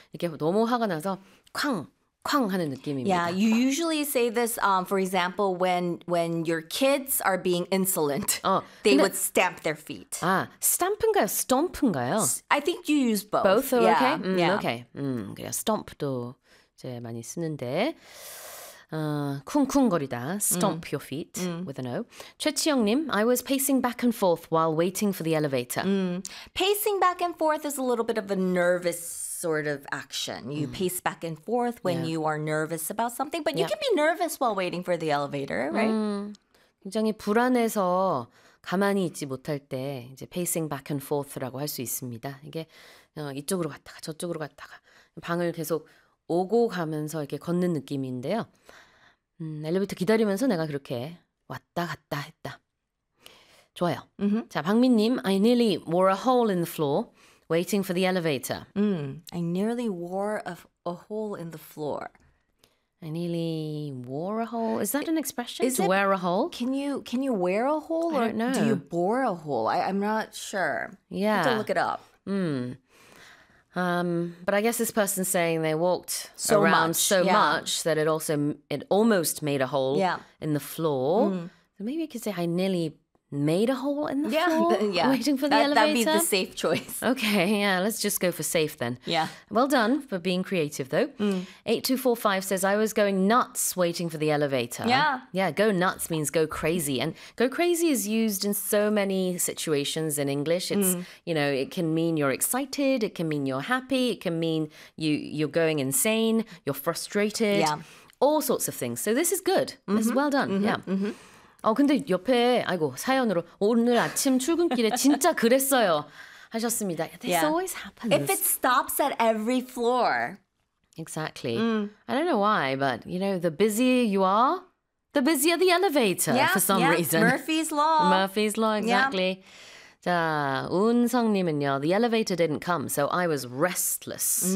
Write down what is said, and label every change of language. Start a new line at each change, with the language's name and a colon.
Korean: 이렇게 너무 화가 나서 쾅 쾅 하는 느낌입니다.
English: Yeah, you usually say this, for example, when your kids are being insolent, they would stamp their feet.
Korean: 아, stamp인가요? Stomp인가요?
English: I think you use both. Both are okay? Yeah. Mm, yeah. Okay. Mm,
Korean: 그래요. Stomp도 이제 많이 쓰는데. 쿵쿵거리다.
English: Stomp your feet with an O. 최치영님, I was pacing back and forth while waiting for the elevator. Pacing back and forth is a little bit of a nervous sort of action. You pace back and forth when you are nervous about something, but you can be nervous while waiting for the elevator, right?
Korean: 굉장히 불안해서 가만히 있지 못할 때 이제
English: pacing back and forth
Korean: 라고 할 수 있습니다. 이게 이쪽으로 갔다가 저쪽으로 갔다가 방을 계속 오고 가면서 이렇게 걷는 느낌인데요. 엘리베이터 기다리면서 내가 그렇게 왔다 갔다 했다. 좋아요. Mm-hmm.
English: 자, 박민님, I nearly wore a hole in the floor waiting for the elevator. I nearly wore a hole in the floor. I nearly wore a hole. Is that an expression? To wear a hole? Can you wear a hole? I don't know. Do you bore a hole? I'm not sure. Yeah. Have to look it up. But I guess this person's saying they walked so around much, so much that it almost made a hole in the floor. So maybe you could say I nearly made a hole in the floor waiting for the elevator. That'd be the safe choice. Okay, yeah, let's just go for safe then. Yeah. Well done for being creative though. 8245 says, I was going nuts waiting for the elevator. Yeah. Yeah, go nuts means go crazy. And go crazy is used in so many situations in English. It's, you know, it can mean you're excited, it can mean you're happy, it can mean you're going insane, you're frustrated, all sorts of things. So this is good. Mm-hmm. This is well done. Mm-hmm. Yeah. Mm-hmm.
Korean: 근데 옆에, 아이고, 사연으로 오늘 아침 출근길에 진짜 그랬어요 하셨습니다.
English: This always happens. If it stops at every floor. Exactly. I don't know why, but you know, the busier you are, the busier the elevator for some reason. Murphy's Law. Murphy's Law, exactly. Yeah. 자, 운성님은요, the elevator didn't come, so I was restless.